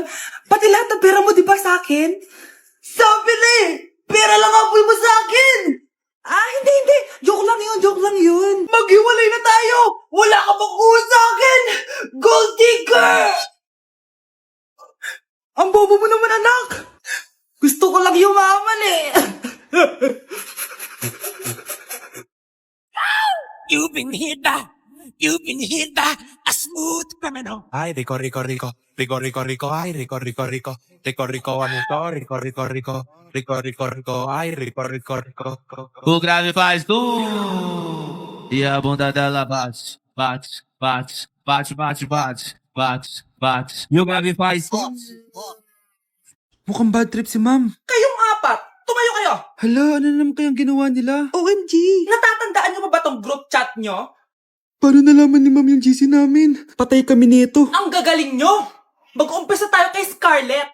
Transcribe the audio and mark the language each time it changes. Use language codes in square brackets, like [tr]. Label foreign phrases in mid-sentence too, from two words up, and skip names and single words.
[tl] Pati lahat ng pera mo, di ba sa akin? Sabi na Pera lang ang apoy mo sa akin! Hindi. Joke lang yun. Maghiwalay na tayo! Wala ka bang sa akin! [en] Gold digger! [tl] Ang bobo mo naman, anak! Gusto ko lang yumaman eh! [en] You've been hit by, a smooth criminal. [es] Ay, Rico, Rico, Rico. Rico, Rico, Rico. Ay, Rico, Rico, Rico. Rico, Rico, [tl] ano to? [es] Rico, Rico, Rico. Rico, Rico, Rico. Ay, Rico, Rico, Rico. [pt] O grave faz e a bunda dela bate, bate, bate, bate, bate, bate, bate, bate. E o grave faz [tl] Mukhang [en] bad trip [tl] si ma'am. Kayong apat, tumayo kayo! Hala, ano naman kayang ginawa nila? OMG! Natatandaan nyo ba tong [en] group chat [tl] nyo? Paano nalaman ni ma'am yung GC namin? Patay kami nito. Ang gagaling nyo! Mag-umpisa tayo kay Scarlett.